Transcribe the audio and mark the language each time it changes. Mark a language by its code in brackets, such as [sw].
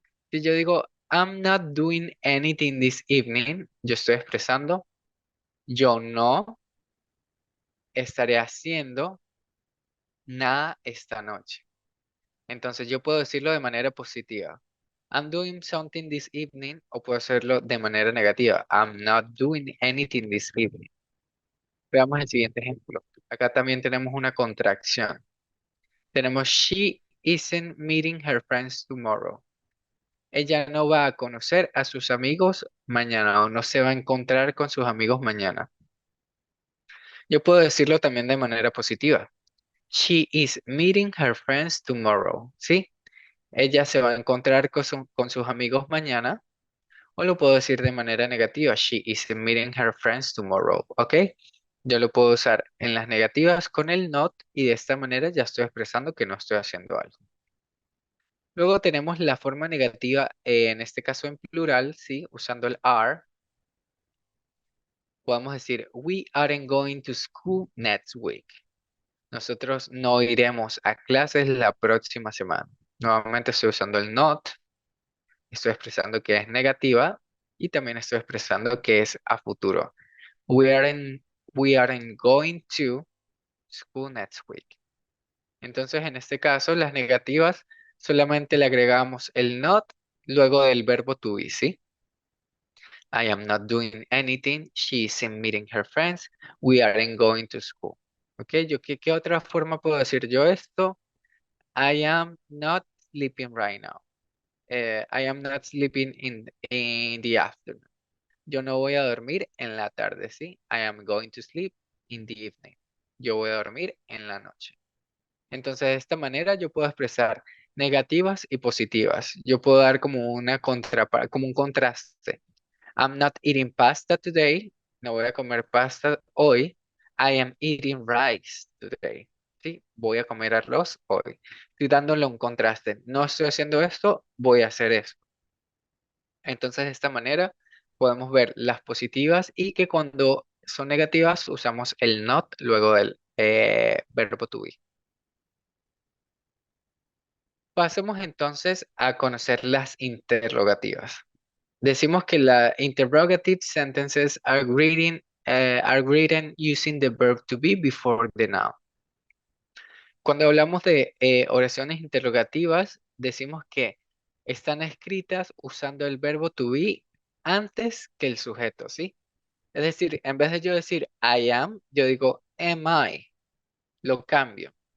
[es] Si yo digo [en] I'm not doing anything this evening, [es] yo estoy expresando yo no estaré haciendo nada esta noche. Entonces yo puedo decirlo de manera positiva. [en] I'm doing something this evening [es] o puedo hacerlo de manera negativa. [en] I'm not doing anything this evening. [es] Veamos el siguiente ejemplo. Acá también tenemos una contracción. Tenemos [en] she isn't meeting her friends tomorrow. [es] Ella no va a conocer a sus amigos mañana o no se va a encontrar con sus amigos mañana. Yo puedo decirlo también de manera positiva. [en] She is meeting her friends tomorrow. [es] ¿Sí? Ella se va a encontrar con sus amigos mañana. O lo puedo decir de manera negativa. [en] She is meeting her friends tomorrow. [es] ¿Ok? Yo lo puedo usar en las negativas con el not y de esta manera ya estoy expresando que no estoy haciendo algo. Luego tenemos la forma negativa, en este caso en plural, ¿sí? Usando el are. Podemos decir, [en] we aren't going to school next week. [es] Nosotros no iremos a clases la próxima semana. Nuevamente estoy usando el not, estoy expresando que es negativa y también estoy expresando que es a futuro. [en] We aren't, we aren't going to school next week. [es] Entonces, en este caso, las negativas solamente le agregamos el not luego del verbo to be, ¿sí? [en] I am not doing anything. She isn't meeting her friends. We aren't going to school. [es] ¿Ok? ¿Qué otra forma puedo decir yo esto? [en] I am not sleeping right now. I am not sleeping in the afternoon. [es] Yo no voy a dormir en la tarde, ¿sí? [en] I am going to sleep in the evening. [es] Yo voy a dormir en la noche. Entonces, de esta manera yo puedo expresar negativas y positivas. Yo puedo dar como como un contraste. [en] I'm not eating pasta today. [es] No voy a comer pasta hoy. [en] I am eating rice today. [es] Sí, voy a comer arroz hoy. Estoy dándole un contraste. No estoy haciendo esto, voy a hacer esto. Entonces, de esta manera podemos ver las positivas y que cuando son negativas usamos el not luego del verbo to be. Pasemos entonces a conocer las interrogativas. Decimos que la [en] interrogative sentences are written using the verb to be before the noun. [es] Cuando hablamos de oraciones interrogativas, decimos que están escritas usando el verbo to be antes que el sujeto, ¿sí? Es decir, en vez de yo decir I am, yo digo am I, lo cambio.